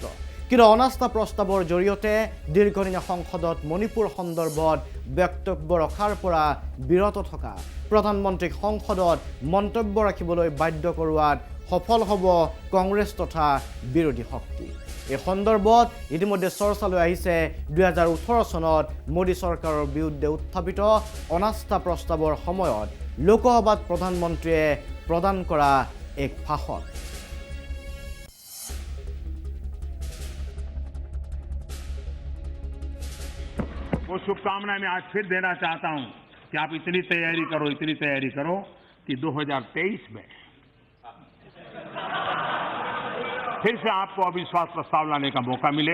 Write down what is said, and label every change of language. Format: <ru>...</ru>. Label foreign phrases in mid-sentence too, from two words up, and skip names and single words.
<as>কিন্তু অনাস্থা প্ৰস্তাৱৰ জৰিয়তে দীৰ্ঘদিনীয়া সংসদত মণিপুৰ সন্দৰ্ভত বক্তব্য ৰখাৰ পৰা বিৰত থকা প্ৰধানমন্ত্ৰীক সংসদত মন্তব্য ৰাখিবলৈ বাধ্য কৰোৱাত সফল হ'ব কংগ্ৰেছ তথা বিৰোধী শক্তি। এই সন্দৰ্ভত ইতিমধ্যে চৰ্চালৈ আহিছে 2018 চনত মোদী চৰকাৰৰ বিৰুদ্ধে উত্থাপিত অনাস্থা প্ৰস্তাৱৰ সময়ত লোকসভাত প্ৰধানমন্ত্ৰীয়ে প্ৰদান কৰা এক ভাষণ।</as> <hi>वो शुभकामनाएं मैं आज फिर देना चाहता हूं कि आप इतनी तैयारी करो कि 2023 में फिर से आपको अविश्वास प्रस्ताव लाने का मौका मिले।</hi>